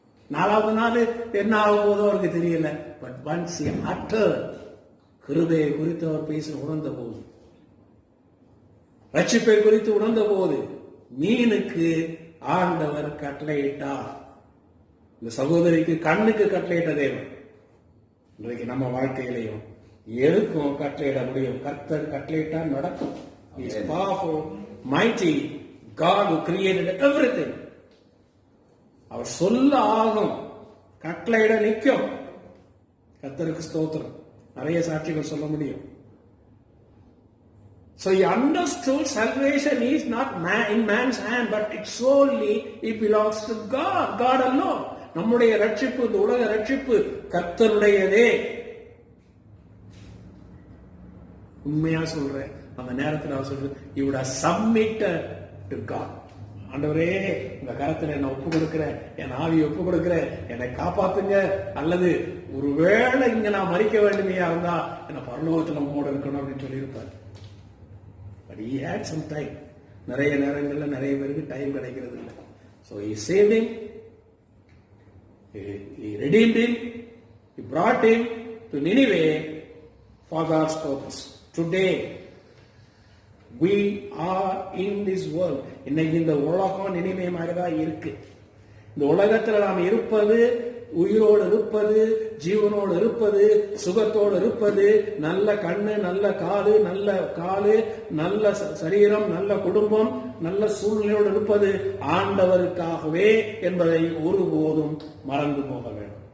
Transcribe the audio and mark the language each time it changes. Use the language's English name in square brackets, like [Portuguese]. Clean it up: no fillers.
[Tamil] 4வது நாள் என்ன ஆகும் போதோ அவருக்கு தெரியல. [English] but once he uttered, [Tamil] கிருபையை குறித்து அவர் பேச உணர்ந்த போது, ரட்சிப்பை குறித்து உணர்ந்த போது, மீனுக்கு ஆண்டவர் கட்டளையிட்டார். இந்த சகோதரிக்கு கண்ணுக்கு கட்டளையிட்ட தேவன் இன்றைக்கு நம்ம வாழ்க்கையிலையும் எதுக்கும் கட்டளையிட முடியும். கர்த்தர் கட்டளையிட்டா நடக்கும். [English] He is powerful, mighty God who created everything. [Tamil] அவர் சொல்ல ஆகும், கட்டளையிட நிற்கும். கர்த்தருக்கு ஸ்தோத்திரம். நிறைய சாட்சிகள் சொல்ல முடியும். [English] So he understood salvation is not in man's hand, but it solely it belongs to God. God alone. [Tamil] நம்முடைய ரட்சிப்பு, இந்த உலக ரட்சிப்பு கர்த்தருடையதே. உண்மையா சொல்றேன். அந்த நேரத்தில் அவர் சொல்றது, [English] you would have submitted to God. [Tamil] ஆண்டவரே, உங்க கரத்துல என்ன ஒப்பு கொடுக்கிறேன், என் ஆவியை ஒப்பு கொடுக்கிறேன், என்னை காப்பாத்துங்க. அல்லது ஒருவேளை இங்க நான் மறிக்க வேண்டுமையா இருந்தா என்ன பரலோகத்துல உம்மோடு இருக்கணும் அப்படின்னு சொல்லியிருப்பார். [English] But he had some time. [Tamil] நிறைய நேரங்கள்ல நிறைய பேருக்கு டைம் கிடைக்கிறது இல்லை. [English] So he saved him, he redeemed him, he brought him to Nineveh for God's purpose. Today we are in this world. [Tamil] இன்னைக்கு இந்த உலகம் நினைவே மாதிரிதான் இருக்கு. இந்த உலகத்துல நாம் இருப்பது, உயிரோடு இருப்பது, ஜீவனோடு இருப்பது, சுகத்தோடு இருப்பது, நல்ல கண்ணு, நல்ல காது, நல்ல சரீரம், நல்ல குடும்பம், நல்ல சூழ்நிலையோடு இருப்பது ஆண்டவருக்காகவே என்பதை ஒருபோதும் மறந்து போக வேண்டும்.